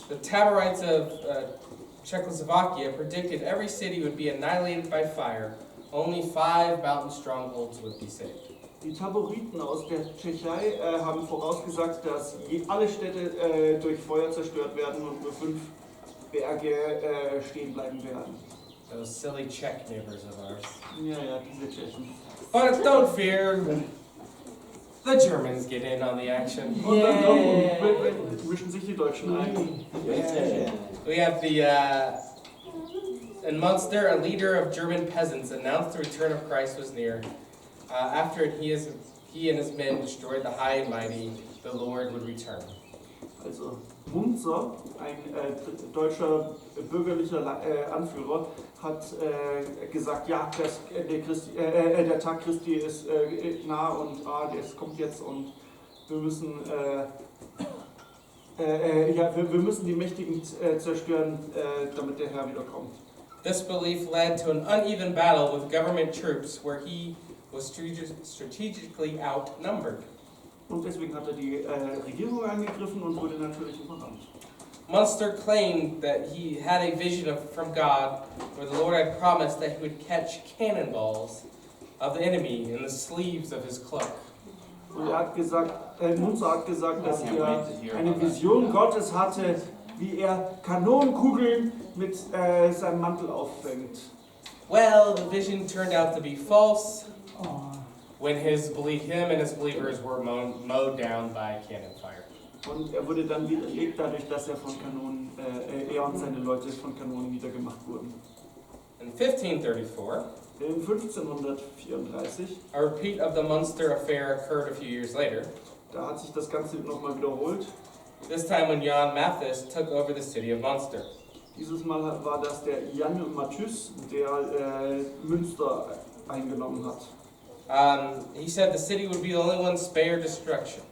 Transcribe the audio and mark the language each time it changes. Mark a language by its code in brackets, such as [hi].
[en] the Taborites of Czechoslovakia predicted every city would be annihilated by fire. Only 5 mountain strongholds would be saved. [de] Die Taboriten aus der Tschechei haben vorausgesagt, dass alle Städte durch Feuer zerstört werden und nur 5 Berge stehen bleiben werden. [en] Those silly Czech neighbors of ours. [de] Ja, diese Tschechen. [en] But don't fear, the Germans get in on the action. [de] Und dann mischen sich die Deutschen ein. [en] We have in Munster, a leader of German peasants announced the return of Christ was near. After he and his men destroyed the high and mighty, the Lord would return. [de] Also Munzer, ein deutscher bürgerlicher Anführer, hat gesagt, ja, der Tag Christi ist nah und es kommt jetzt und wir müssen wir müssen die Mächtigen zerstören, damit der Herr wiederkommt. [en] This belief led to an uneven battle with government troops where he was strategically outnumbered. [de] Und deswegen hat er die Regierung angegriffen und wurde natürlich überrannt. [en] Munster claimed that he had a vision from God where the Lord had promised that he would catch cannonballs of the enemy in the sleeves of his cloak. [de] Und er hat gesagt, Munzer hat gesagt, dass er eine Vision Gottes hatte, wie er Kanonenkugeln mit seinem Mantel auffängt. [en] Well, the vision turned out to be false when him and his believers were mowed down by cannon fire. [de] Und er wurde dann widerlegt dadurch, dass er von Kanonen, er und seine Leute von Kanonen niedergemacht wurden. [en] In 1534, [de] In 1534, [en] a repeat of the Munster affair occurred a few years later. [de] da hat sich das Ganze nochmal wiederholt. [en] This time when Jan Mathis took over the city of Munster. [de] Dieses Mal war das der Jan Matthys, der Münster eingenommen hat. [en] He said the city would be the only one spared destruction.